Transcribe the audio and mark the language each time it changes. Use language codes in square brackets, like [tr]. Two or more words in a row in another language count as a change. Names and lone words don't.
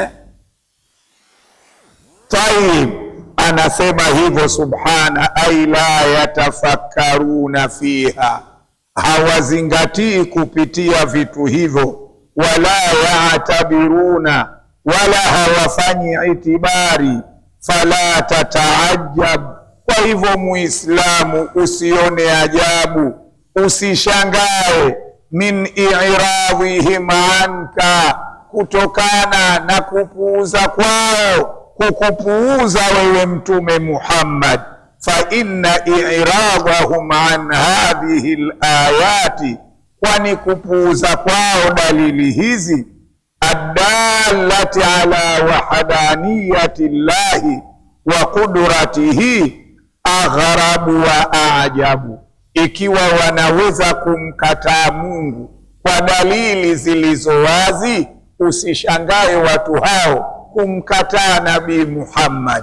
[sw] Taib, anasema hivyo subhana, [ar] أي لا يتفكرون فيها, [sw] hawazingatii kupitia vitu hivyo, [ar] ولا يعتبرون, [sw] wala hawafanyi itibari, [ar] فلا تتعجب. [sw] Kwa hivyo Muislamu, usione ajabu, usishangae, [ar] من إعراضهم عنك, [sw] kutokana na kupuuza kwao, kukupuuza wewe Mtume Muhammad. [ar] فإن إعراضهم عن هذه الآيات, [sw] kwani kupuuza kwao dalili hizi, [ar] الدالة على وحدانية الله وقدرته أغرب وأعجب. [sw] Ikiwa wanaweza kumkataa Mungu kwa dalili zilizo wazi, usishangae watu hao kumkataa Nabii Muhammad.